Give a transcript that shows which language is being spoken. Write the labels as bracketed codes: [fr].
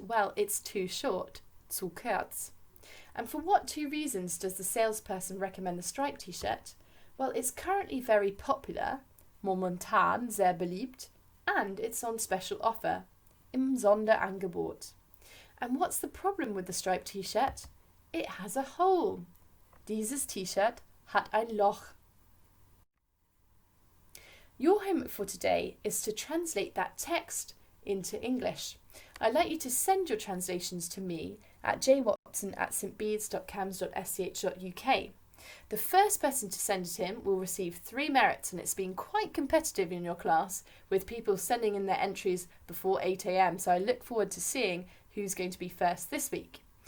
[en] Well, it's too short, [de] zu kurz. [en] And for what 2 reasons does the salesperson recommend the striped t-shirt? Well, it's currently very popular, [de] momentan sehr beliebt, [en] and it's on special offer, [de] im Sonderangebot. [en] And what's the problem with the striped t-shirt? It has a hole. [de] Dieses T-Shirt hat ein Loch. [en] Your homework for today is to translate that text into English. I'd like you to send your translations to me at jwatson@stbedes.cams.sch.uk. The first person to send it in will receive 3 merits, and it's been quite competitive in your class with people sending in their entries before 8 a.m, so I look forward to seeing who's going to be first this week.